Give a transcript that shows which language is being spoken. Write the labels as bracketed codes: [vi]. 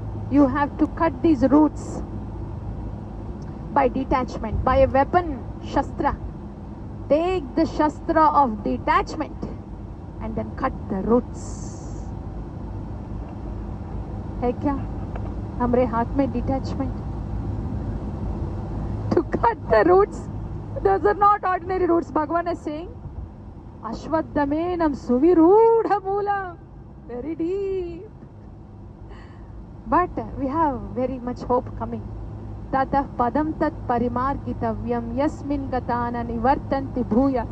[en] You have to cut these roots by detachment, by a weapon, Shastra. Take the Shastra of detachment and then cut the roots. [hi] है क्या हमारे हाथ में detachment? [en] To cut the roots. Those are not ordinary roots. Bhagavan is saying, [sa] Ashwadhamenam Suvirudha Moolam. [en] Very deep. But we have very much hope coming. [sa] Tatah padam tat parimargitavyam yasmin gatana nivartanti bhuya.